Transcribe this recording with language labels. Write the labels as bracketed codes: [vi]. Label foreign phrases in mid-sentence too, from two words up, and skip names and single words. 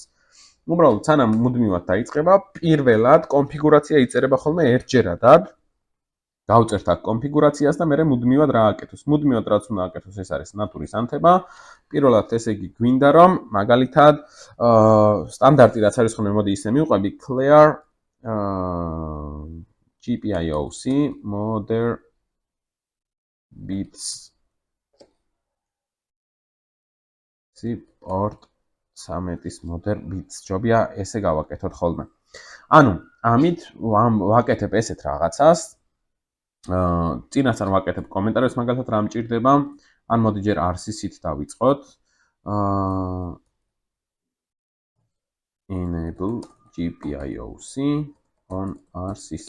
[ka] უბრალოდ სანამ მუდმივად დაიწყება, პირველად კონფიგურაცია იწერება ხოლმე ერთჯერადად. გავწერთ აქ კონფიგურაციას და მე მუდმივად რა აკეთოს. მუდმივად რაც უნდა აკეთოს, ეს არის ნატურის ანთება. პირველად ესე იგი გვინდა რომ მაგალითად სტანდარტი რაც არის ხოლმე, მოდი ისე მივყვები [en] clear GPIO-C modern bits port 13- [ka] ის [en] modern bits [ka] ჯობია ესე გავაკეთოთ ხოლმე. ანუ ამით ვაკეთებ ესეთ რაღაცას. წინასწარ ვაკეთებ კომენტარებს მაგალითად რა მჭირდება. ან მოდი ჯერ RCC-ით დავიწყოთ. [en] enable GPIO-C on RCC.